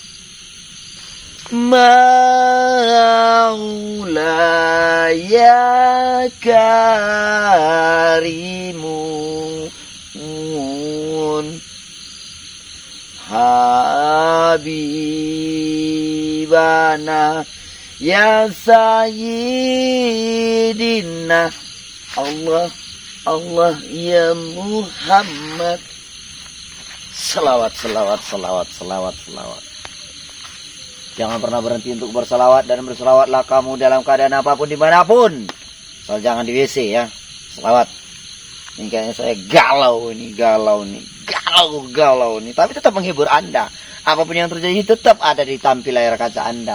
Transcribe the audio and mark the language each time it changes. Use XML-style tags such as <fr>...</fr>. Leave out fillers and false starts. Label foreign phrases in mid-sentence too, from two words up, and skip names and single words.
<ar>مولاي كريم حبيبنا يا سيدنا. الله الله يا محمد.</ar> <id>Salawat, salawat, salawat, salawat, salawat. Jangan pernah berhenti untuk bersalawat, dan bersalawatlah kamu dalam keadaan apapun dimanapun. Soal jangan di WC ya. Salawat. Ini kayaknya saya galau nih. Tapi tetap menghibur Anda. Apapun yang terjadi tetap ada di tampil layar kaca Anda.</id>